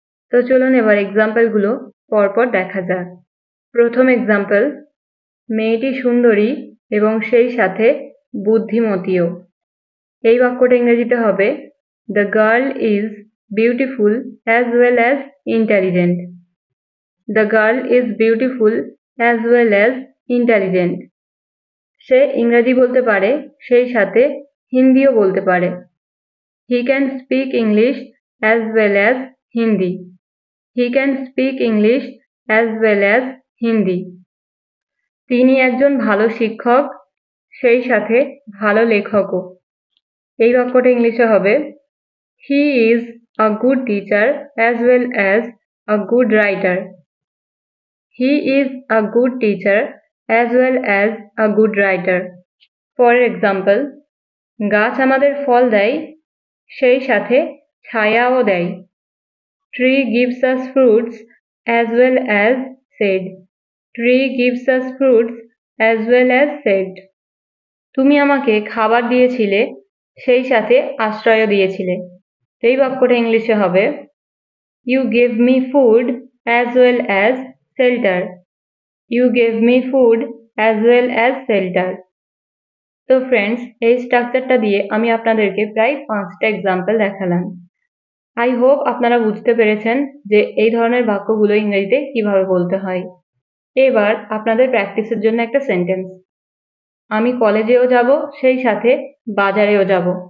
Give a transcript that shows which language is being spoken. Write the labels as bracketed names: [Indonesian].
[Bangla] তো চলুন এবার এক্সাম্পলগুলো পরপর দেখা যাক। প্রথম এক্সাম্পল, মেয়েটি সুন্দরী এবং সেই সাথে বুদ্ধিমতীও। এই বাক্যটা ইংরেজিতে হবে [English] The girl is beautiful as well as intelligent. The girl is beautiful as well as intelligent. [Bangla] সে ইংরেজি বলতে পারে, সেই সাথে হিন্দিও বলতে পারে। [English] He can speak English as well as Hindi. He can speak English as well as Hindi. [Bangla] তিনি একজন ভালো শিক্ষক, সেই সাথে ভালো লেখকও। এই বাক্যটা ইংলিশে হবে [English] He is a good teacher as well as a good writer. He is a good teacher as well as a good writer. For example, [Bangla] গাছ আমাদের ফল দেয়, সেই সাথে ছায়াও দেয়। [English] Tree gives us fruits as well as shade. Tree gives us fruits as well as shade. [Bangla] তুমি আমাকে খাবার দিয়েছিলে, সেই সাথে আশ্রয়ও দিয়েছিলে। এই বাক্যটা ইংলিশে হবে [English] You gave me food as well as shelter. You gave me food as well as shelter. [Bangla] তো ফ্রেন্ডস, এই স্ট্রাকচারটা দিয়ে আমি আপনাদেরকে প্রায় 5টা এক্সাম্পল দেখালাম। [English] I hope [Bangla] আপনারা বুঝতে পেরেছেন যে এই ধরনের বাক্যগুলো ইংরেজিতে কিভাবে বলতে হয়। এবার আপনাদের প্র্যাকটিসের জন্য একটা সেন্টেন্স, আমি কলেজেও যাব, সেই সাথে বাজারেও যাব।